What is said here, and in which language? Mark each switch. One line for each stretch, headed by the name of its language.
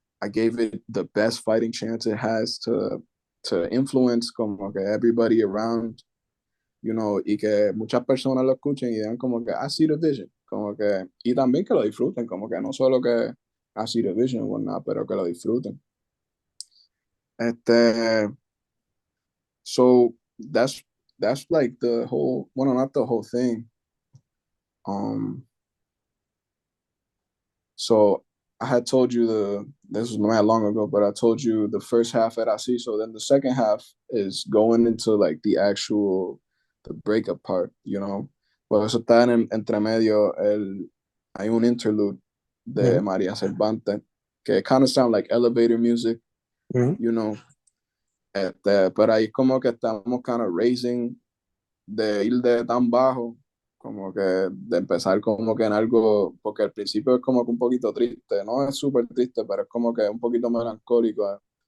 English: I gave it the best fighting chance it has to influence
Spanish: como que
English: everybody around, you know,
Spanish: y que muchas personas lo escuchen y digan como que
English: I see the vision,
Spanish: como que, y también que lo disfruten, como que no solo que I see the vision o nada, pero que lo disfruten. Este,
English: so that's like the whole, well, not the whole thing. Um, so I had told you this was not long ago, but I told you the first half that I see. So then the second half is going into like the breakup part, you know.
Spanish: Pues eso está entre medio, hay un interlude de ujú,
English: María Cervantes
Spanish: que
English: kind of sound like elevator music, ujú, you know.
Spanish: Pero ahí como que estamos
English: kind of raising
Spanish: de ir de tan bajo, como que de empezar como que en algo, porque al principio es como que un poquito triste, no es súper triste, pero es como que un poquito melancólico.